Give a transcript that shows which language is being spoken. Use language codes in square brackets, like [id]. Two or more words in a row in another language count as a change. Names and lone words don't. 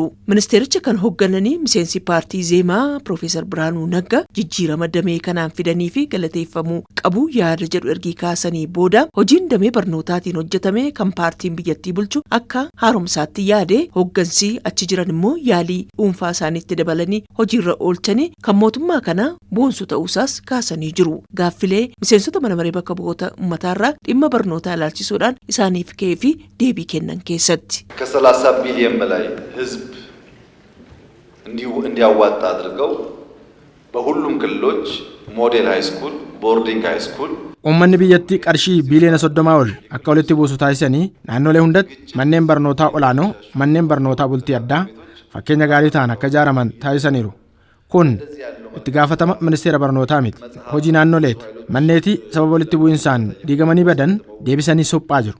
[om] Ministeericha kan hooggananii miseensi paartii Izeemaa Profeesar Birhaanuu Naggaa jijjiirama damee kanaan fidanii fi galateeffamuu qabu yaada jedhu ergii kaasanii booda hojiin damee barnootaatiin hojjetame kan paartiin biyyattii bulchu akka haaromsaatti yaade hooggansi achi jiran immoo yaalii dhuunfaa isaaniitti dabalanii hojiirra oolchanii kan mootummaa kana boonsu ta'uusaas kaasanii jiru. Gaaffilee miseensota mana maree bakka bu'oota uummataarraa dhimma barnootaa ilaalchisuudhaan isaaniif ka'ee fi deebii kennan keessatti. [am] ከ30 ቢሊዮን በላይ ህዝብ እንዲያዋጣ አድርገው በሁሉም ክልሎች [en] model high school boarding high school [om] Uummanni biyyattii qarshii biiliyoona 30 ol akka walitti buusu taasisanii naannolee hundatti manneen barnootaa olaanoo, manneen barnootaa bultii addaa fakkeenya gaarii ta'an akka ijaaraman taasisaniiru. Kun itti gaafatama ministeera barnootaa miti. Hojii naannoleeti. Manneetii sababa walitti bu'insaan diigamanii badan deebisanii suphaa jiru.